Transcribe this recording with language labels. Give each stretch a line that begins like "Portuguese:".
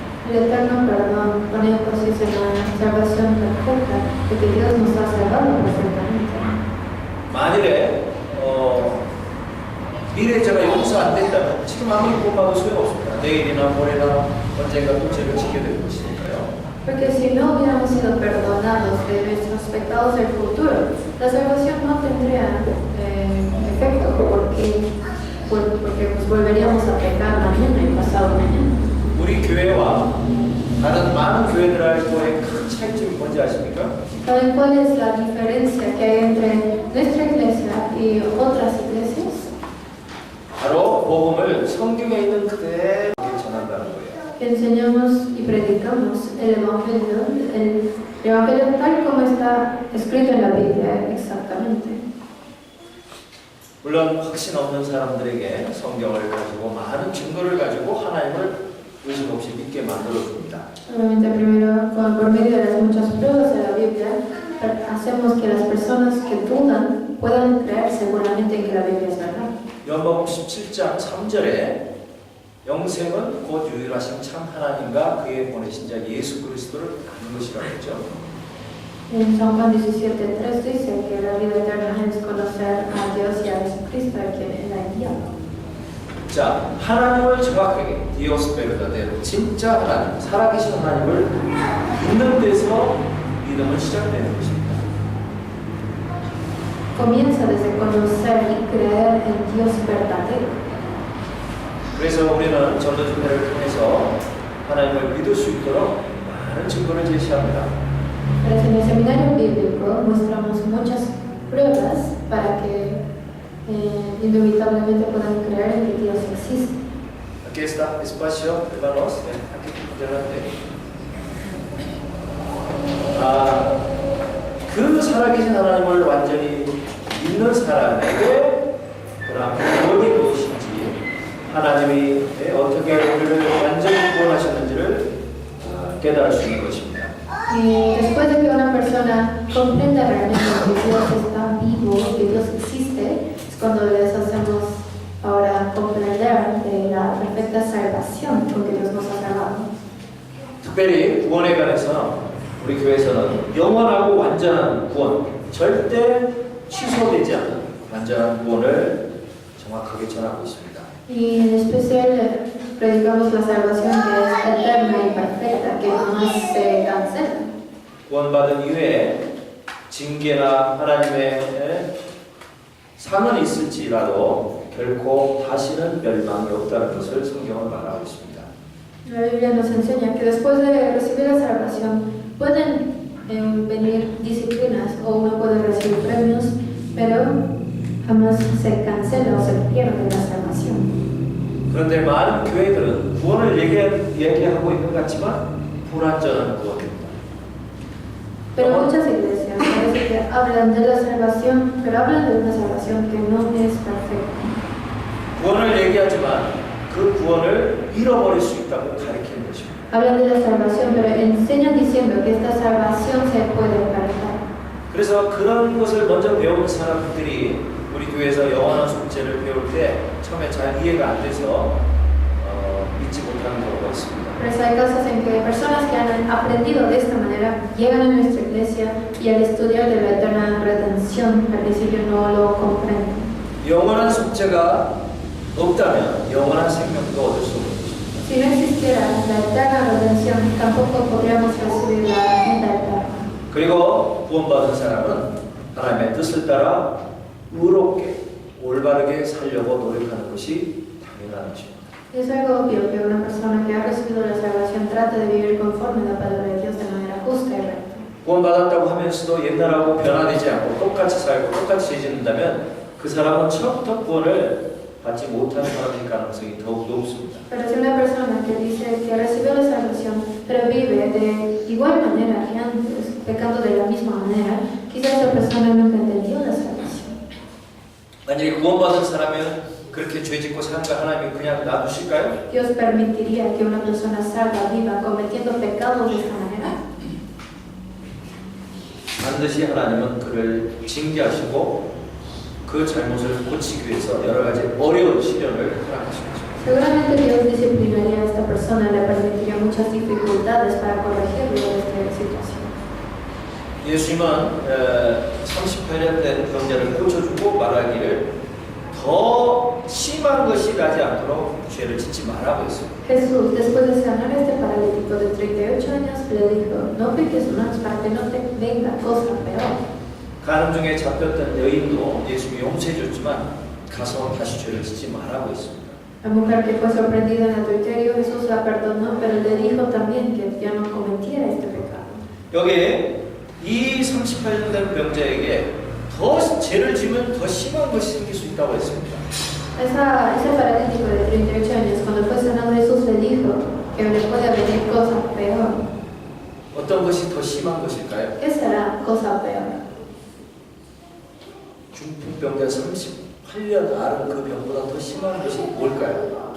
Spanish: El eterno perdón pone énfasis en la salvación perfecta de que Dios nos ha salvado perfectamente.
Korean: 만일에 미래에 제가 용서 안 됐다면 지금 아무리 구원받아도 소용없습니다. 내일이나 모레나 언젠가 또 죄를 지게 될 것이니까요.
Spanish: Porque si no hubiéramos sido perdonados de nuestros pecados del futuro, la salvación no tendría efecto, porque porque pues volveríamos a pecar mañana y pasado mañana.
Korean: 우리 교회와 다른 많은 교회들과의 큰 차이점이 뭔지 아십니까?
Spanish: ¿Saben cuál es la diferencia que hay entre nuestra iglesia y otras iglesias?
Korean: 바로 복음을 성경에 있는 그대로 전한다는 거예요.
Spanish: Que enseñamos y predicamos el evangelio tal como está escrito en la Biblia, exactamente.
Korean: 물론 확신 없는 사람들에게 성경을 가지고 많은 증거를 가지고 하나님을 의심 없이 믿게 만들어줍니다.
Spanish: Obviamente primero, por medio de las muchas pruebas de la Biblia, hacemos que las personas que dudan puedan creer seguramente en que la Biblia es verdad.
Korean: 요한복음 17장 3절에 영생은 곧 유일하신 참 하나님과 그의 보내신 자 예수 그리스도를 아는 것이라고 했죠.
Spanish: En San Juan 17:3 dice que la vida eterna es conocer a Dios y a Jesucristo, a quien Él ha enviado.
Korean: 자, 하나님을 정확하게 디오스페르다대로 진짜 하나님, 살아계신 하나님을 믿는 데서 믿음은 시작되는 것입니다.
Spanish: Comienza desde conocer y creer en Dios verdadero.
Korean: 그래서 우리는 전도 집회를 통해서 하나님을 믿을 수 있도록 많은 증거를 제시합니다.
Spanish: Pero en el seminario bíblico mostramos muchas pruebas para que inevitablemente puedan creer en que Dios existe. Aquí está, espacio, hermanos, aquí delante.
Korean: 그 살아계신 하나님을 완전히 믿는 사람에게 그럼 구원이 무엇인지 하나님이 어떻게 우리를 완전히 구원하셨는지를 깨달을 수 있는 것입니다.
Spanish: Y después de que una persona comprenda realmente que Dios está vivo, que Dios existe, es cuando les hacemos ahora comprender de la perfecta salvación con que Dios nos ha salvado.
Korean: 특별히 구원에 관해서 우리 교회에서는 영원하고 완전한 구원, 절대 취소되지 않는 완전한 구원을 정확하게 전하고 있습니다.
Spanish: Y en especial predicamos la salvación que es eterna y perfecta, que jamás se cancela.
Korean: 구원받은 이후에 징계나 하나님의 상은 있을지라도 결코 다시는 멸망이 없다는 것을 성경은 말하고 있습니다.
Spanish: La Biblia nos enseña que después de recibir la salvación pueden venir disciplinas o uno puede recibir premios, pero jamás se cancela o se pierde la salvación.
Korean: 그런데 많은 교회들은 구원을 얘기하고 있는 것 같지만 불완전한 구원입니다.
Spanish: Pero muchas iglesias parece que hablan de la salvación, pero hablan de una salvación que no es perfecta.
Korean: 구원을 얘기하지만 그 구원을 잃어버릴 수 있다고 가르치는 것입니다.
Spanish: Hablan de la salvación, pero enseñan diciendo que esta salvación se puede perder.
Korean: 그래서 그런 것을 먼저 배우는 사람들이 우리 교회에서 영원한 속죄를 배울 때 처음에 잘 이해가 안 돼서 믿지 못하는 경우가 있습니다.
Spanish: Por eso hay casos en que personas que han aprendido de esta manera llegan a nuestra iglesia y al estudiar de la eterna redención al principio no lo comprenden.
Korean: 영원한 속죄가 없다면 영원한 생명도 얻을 수 없는 것입니다.
Spanish: Si no existiera la eterna redención, tampoco podríamos recibir la vida eterna.
Korean: 그리고 구원받은 사람은 하나님의 뜻을 따라 의롭게 올바르게 살려고 노력하는 것이 당연한 것입니다.
Spanish: Es algo obvio que una persona que ha recibido la salvación trata de vivir conforme a la palabra de Dios de manera justa y recta.
Korean: 구원받았다고 하면서도 옛날하고 변화되지 않고 똑같이 살고 똑같이 죄짓는다면 그 사람은 처음부터 구원을 받지 못하는 사람일 가능성이 더욱 높습니다.
Spanish: Pero si una persona que dice que recibió la salvación pero vive de igual manera que antes, pecando de la misma manera, quizás esa persona nunca entendió la salvación.
Korean: 만약에 구원받은 사람은 그렇게 죄짓고 사는 거 하나님이 그냥 놔두실까요?
Spanish: Dios permitiría que una persona salva viva cometiendo pecados de esta manera.
Korean: 반드시 하나님은 그를 징계하시고 그 잘못을 고치기 위해서 여러 가지 어려운 시련을 허락하십니다.
Spanish: Seguramente Dios disciplinaría a esta persona, le permitiría muchas dificultades para corregirlo de esta situación.
Korean: 예수님은 38년 된 병자를 고쳐주고 말하기를 더 심한 것이 나지 않도록 죄를 짓지 말라고 했습니다.
Spanish: Jesús, después de sanar a este paralítico de 38 años, le dijo, no peques más para que no te venga cosa peor.
Korean: 가늠 중에 잡혔던 여인도 예수님이 용서해 줬지만 가서 다시 죄를 짓지 말라고 했습니다.
Spanish: La mujer que fue sorprendida en adulterio, Jesús la perdonó, pero le dijo también que ya no cometiera este pecado.
Korean: 여기에 이 38년 된 병자에게 더 죄를 지면 더 심한 것이 생길 수 있다고 했습니다.
Spanish: Ese paralítico de 38 años, cuando fue sanado, Jesús le dijo que le puede venir cosa peor.
Korean: 어떤 것이 더 심한 것일까요?
Spanish: ¿Qué será cosa peor?
Korean: 중풍병자 38년 앓은 그 병보다 더 심한 것이 뭘까요?